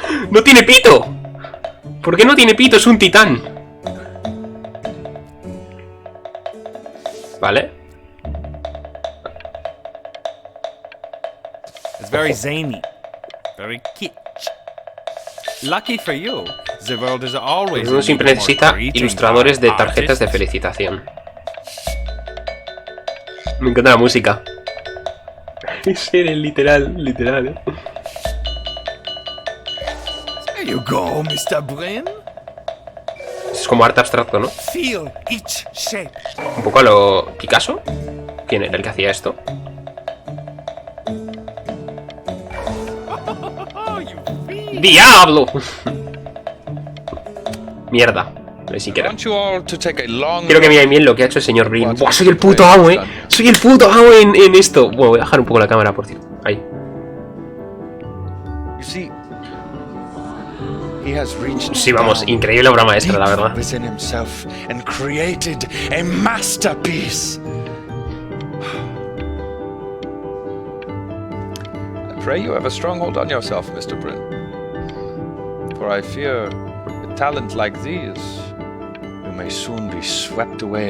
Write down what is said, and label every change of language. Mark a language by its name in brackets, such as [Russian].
[Spanish] ¡No tiene pito! ¿Por qué no tiene pito? Es un titán. Vale. [English] It's very zany, very kitsch. Lucky for you, the world is always. [Spanish] Uno siempre necesita ilustradores de tarjetas de felicitación. Me encanta la música. Es literal, ¿eh? [English] There you go, Mr. Brin. [Spanish] Es como arte abstracto, ¿no? [English] Feel each shape. [Spanish] Un poco a lo Picasso. ¿Quién era el que hacía esto? ¡Diablo! Mierda. Ni siquiera. [English] want you all to take a long [Spanish] Quiero que miren bien lo que ha hecho el señor Green. Buah, soy el puto amo, Soy el puto amo en esto. Bueno, voy a bajar un poco la cámara, por cierto. Ahí. [English] You see, he has reached [Spanish] Sí, vamos, increíble obra maestra, la verdad. [English] within himself and created a masterpiece. I pray you have a strong hold on yourself, Mr. Brin. For I fear with talent like these, you may soon be swept away